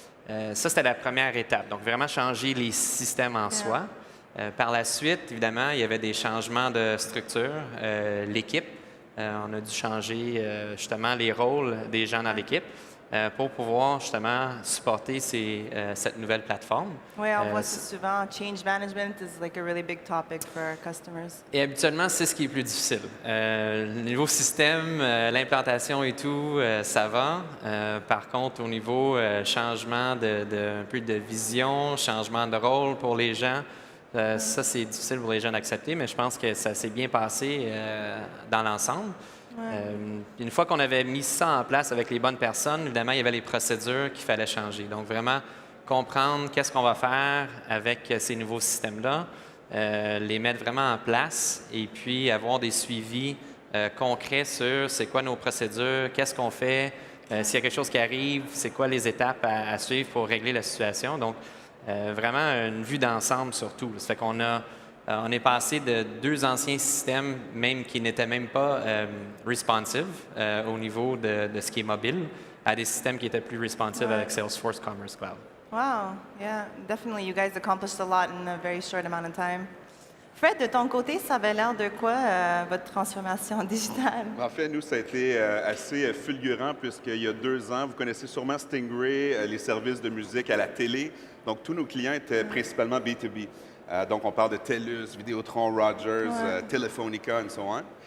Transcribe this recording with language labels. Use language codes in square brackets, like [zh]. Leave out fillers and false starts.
[fr] Ça, c'était la première étape. Donc, vraiment changer les systèmes en soi. Par la suite, évidemment, il y avait des changements de structure, l'équipe. On a dû changer justement les rôles des gens dans l'équipe pour pouvoir justement supporter cette nouvelle plateforme. Oui, on voit ça souvent. [en] Change management is like a really big topic for our customers. [fr] Et habituellement, c'est ce qui est plus difficile. Le niveau système, l'implantation et tout, ça va. Par contre, au niveau changement un peu de vision, changement de rôle pour les gens, ça, c'est difficile pour les gens d'accepter, mais je pense que ça s'est bien passé dans l'ensemble. Une fois qu'on avait mis ça en place avec les bonnes personnes, évidemment, il y avait les procédures qu'il fallait changer. Donc, vraiment comprendre qu'est-ce qu'on va faire avec ces nouveaux systèmes-là, les mettre vraiment en place et puis avoir des suivis concrets sur c'est quoi nos procédures, qu'est-ce qu'on fait, s'il y a quelque chose qui arrive, c'est quoi les étapes à suivre pour régler la situation. Donc, vraiment une vue d'ensemble surtout. Ça fait qu'on on est passé de deux anciens systèmes, même qui n'étaient même pas responsive au niveau de ce qui est mobile, à des systèmes qui étaient plus responsive avec Salesforce Commerce Cloud. [en] Wow, yeah, definitely. You guys accomplished a lot in a very short amount of time. [fr] Fred, de ton côté, ça avait l'air de quoi, votre transformation digitale? En fait, nous, ça a été assez fulgurant puisqu'il y a 2 ans, vous connaissez sûrement Stingray, les services de musique à la télé. Donc, tous nos clients étaient principalement B2B. Donc, on parle de TELUS, Vidéotron, Rogers, Telefonica, [en] and so on.